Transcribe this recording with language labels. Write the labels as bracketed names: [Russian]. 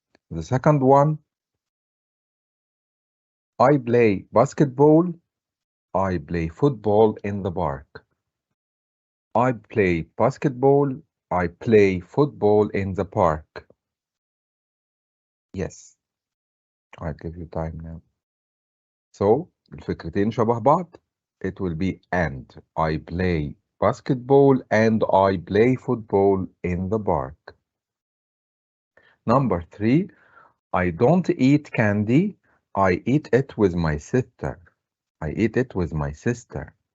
[English] The second one, I play basketball. I play football in the park. I play basketball. I play football in the park. Yes, I'll give you time now. [Arabic] So, الفكرتين شبه بعض. [English] It will be and. I play basketball and I play football in the park. Number 3, I don't eat candy. I eat it with my sister. I eat it with my sister.